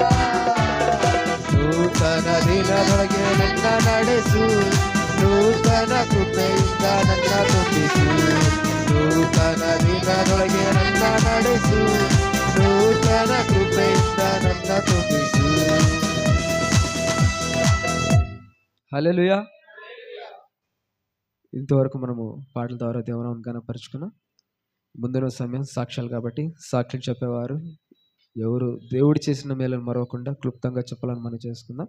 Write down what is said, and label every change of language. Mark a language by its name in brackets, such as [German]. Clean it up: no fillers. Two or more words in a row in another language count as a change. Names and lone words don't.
[Kannada] ನೂತನ ದಿನದೊಳಗೆ ನನ್ನ ನಡೆಸು, ನೂತನ ಕೃಪೆಯಿಂದ ನನ್ನ ತುಂಬಿಸು, ನೂತನ ದಿನದೊಳಗೆ ನನ್ನ ನಡೆಸು, ನೂತನ ಕೃಪೆಯಿಂದ ನನ್ನ ತುಂಬಿಸು. [Telugu] హల్లెలూయా. ఇంతవరకు మనము పాటల ద్వారా దేవుని కనపరుచుకున్నాం. ముందున్న సమయం సాక్ష్యాలు కాబట్టి సాక్ష్యం చెప్పేవారు ఎవరు దేవుడు చేసిన మేలను మరవకుండా క్లుప్తంగా చెప్పాలని మనం చేసుకుందాం.